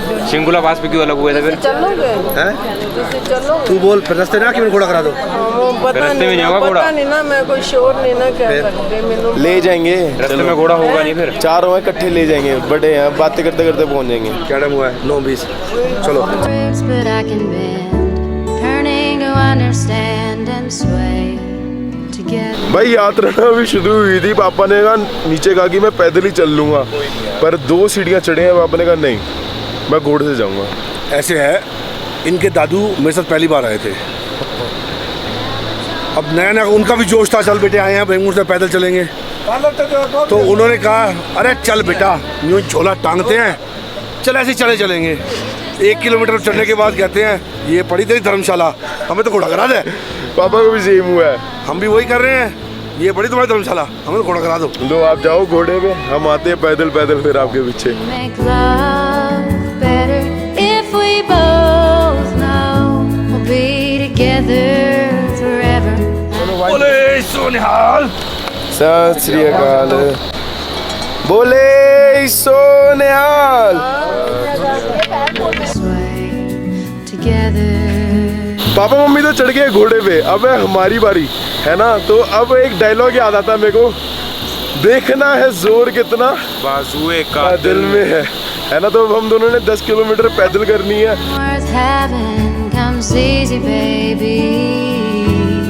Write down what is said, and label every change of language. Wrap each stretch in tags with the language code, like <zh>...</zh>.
<hi>सिंगुला पास पे क्यों अलग हुए थे फिर? चलोगे चलो तू बोल फिर रास्ते ना कि मैं घोड़ा करा दो। पता में नहीं होगा घोड़ा? पता नहीं ना, मैं कोई शोर नहीं ना कह सकते। मैंने ले जाएंगे, रास्ते में घोड़ा होगा नहीं फिर? चारों हैं इकट्ठे ले जाएंगे, बड़े हैं, बातें करते करते पहुंच जाएंगे। क्या टाइम हुआ है? 9:20। चलो।</hi> <en>But I can bend, turning to understand and sway together.</en> <hi>भाई यात्रा ना अभी शुरू हुई थी। पापा ने कहा नीचे कहा कि मैं पैदल ही चल लूँगा, पर 2 सीढ़ियाँ चढ़े हैं। पापा ने कहा नहीं, मैं घोड़े से जाऊँगा। ऐसे है, इनके दादू मेरे साथ पहली बार आए थे। अब नया नया उनका भी जोश था, चल बेटे आए हैं बेंगलुरु से पैदल चलेंगे। तो उन्होंने कहा अरे चल बेटा, यूँ झोला टांगते हैं, चल ऐसे चले चलेंगे। 1 किलोमीटर चढ़ने के बाद कहते हैं ये पड़ी तेरी धर्मशाला, हमें तो घोड़ा करा दे। पापा को भी सेम हुआ है, हम भी वही कर रहे हैं, ये बड़ी तुम्हारी धर्मशाला, हमें तो घोड़ा करा दो। लो आप जाओ घोड़े पे, हम आते हैं पैदल पैदल फिर आपके पीछे।</hi> <en>Make love better we both know we'll be together forever.</en> <pa>सत श्री अकाल। बोले सोनिहाल।</pa> <en>This way together.</en> <hi>Papa mummy तो चढ़ गए घोड़े पे, अब है हमारी बारी, है ना। तो अब एक डायलॉग याद आता मेरे को, देखना है जोर कितना बाजुए का दिल में है ना। तो अब हम दोनों ने 10 किलोमीटर पैदल करनी है।</hi> <en>Worth having comes easy, baby.</en>